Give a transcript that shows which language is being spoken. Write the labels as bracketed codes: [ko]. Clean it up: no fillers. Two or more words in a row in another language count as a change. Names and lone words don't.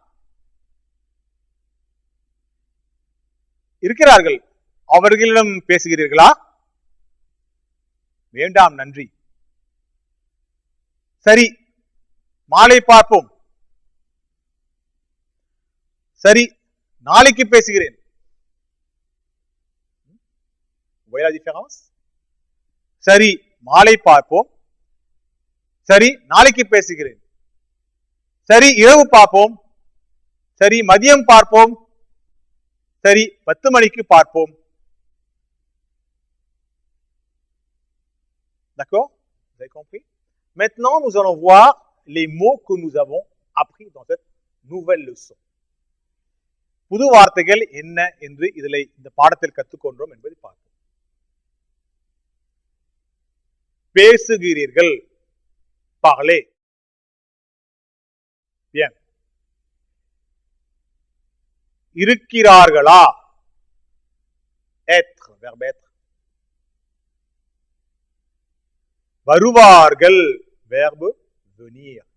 [ta] இருக்கிறார்கள். அவர்களிடம் பேசுகிறீர்களா? வேண்டாம், நன்றி. சரி, மாலை பார்ப்போம். சரி, நாளைக்கு பேசுகிறேன். [fr] Voyez la différence? [ta] சரி, மாலை பார்ப்போம். சரி, நாளைக்கு பேசுகிறேன். சரி, இரவு பார்ப்போம். சரி, மதியம் பார்ப்போம். சரி, 10 மணிக்கு பார்ப்போம். [fr] D'accord? Vous avez compris? Maintenant, nous allons voir les mots que nous avons appris dans cette nouvelle leçon. [ta] புது வார்த்தைகள் என்ன என்று இதில் இந்த பாடத்தில் கற்றுக்கொண்டோம் என்பதை பார்ப்போம். பேசுகிறீர்கள், [fr] parler. [ta] Bien. இருக்கிறார்களா? [fr] être, verbe être. வருவார்கள், verbe venir.